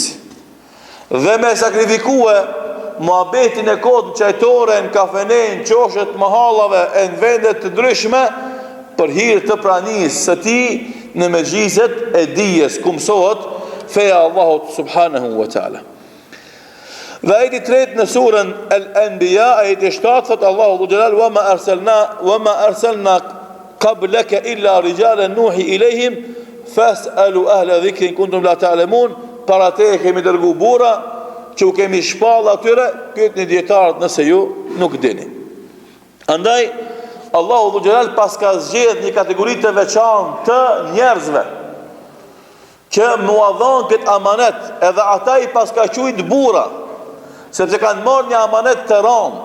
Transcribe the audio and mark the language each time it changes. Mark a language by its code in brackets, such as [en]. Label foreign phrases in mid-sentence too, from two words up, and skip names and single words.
[sq] Dhe me sakrifikue muhabetin e kodë në qajtore, në kafene, në qoshet, mahallave, e në vendet të ndryshme, për hir të pranisë së tij në mezhliset e dijes, ku mësohet feja Allahut [ar] سبحانه وتعالى. [sq] Dhe ajeti 3 në surën Al-Anbiya, ajeti 7, thot Allahu Dhul Jalal: [ar] "وما أرسلنا قبلك إلا رجالا نوحي إليهم فاسألوا أهل الذكر إن كنتم لا تعلمون." [sq] Para te kemi dërgu burra që u kemi shpall atyre, pyetni dietarët nëse ju nuk dini. Andaj Allahu Dhul Jalal pas ka zgjedh një kategori të veçantë të njerëzve që muadhon këtë amanet, edhe ata i pas ka quajt burra, sepse kanë marrë një amanet të rëndë.